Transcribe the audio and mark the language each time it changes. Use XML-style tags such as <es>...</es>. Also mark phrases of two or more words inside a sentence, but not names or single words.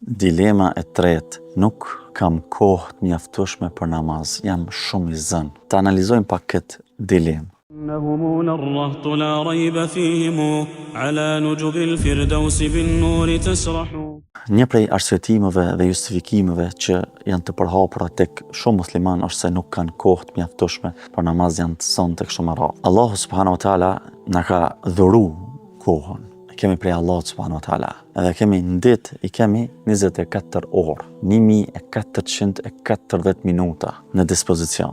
<sq>Dilema e tretë, nuk kam kohë të mjaftueshme për namaz, jam shumë i zënë. Ta analizojmë pak këtë dilemë.</sq> <ar>إنهم الرهط لا ريب فيهم على نجب الفردوس بالنور تسرح.</ar> <sq>Një prej arsyetimeve dhe justifikimeve që janë të përhapura tek shumë musliman është se nuk kanë kohë të mjaftueshme për namaz, janë të zënë tek shumë radhë. Allahu</sq> <ar>سبحانه وتعالى</ar> <sq>na ka dhuru kohën. Kemi prej Allahut</sq> <ar>سبحانه وتعالى.</ar> <sq>Edhe kemi në ditë i kemi 24 orë, 1440 minuta në dispozicion.</sq>